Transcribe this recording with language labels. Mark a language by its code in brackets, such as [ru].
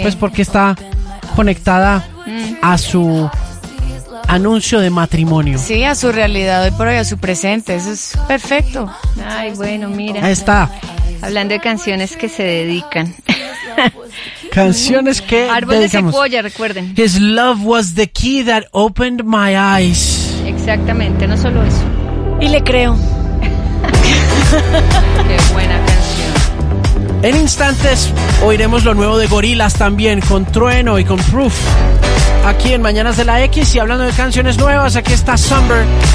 [es] Pues porque está conectada a su... anuncio de matrimonio. Sí, a su realidad hoy por hoy, a su presente. Eso es perfecto. Ay, bueno, mira. Ahí está. Hablando de canciones que se dedican. Canciones que árbol dedicamos. De secuoya, recuerden. [en] His love was the key that opened my eyes. [es] Exactamente, no solo eso. Y le creo. Qué buena canción. En instantes oiremos lo nuevo de Gorillaz también, con Trueno y con Proof. Aquí en Mañanas de la X, y hablando de canciones nuevas, aquí está Summer.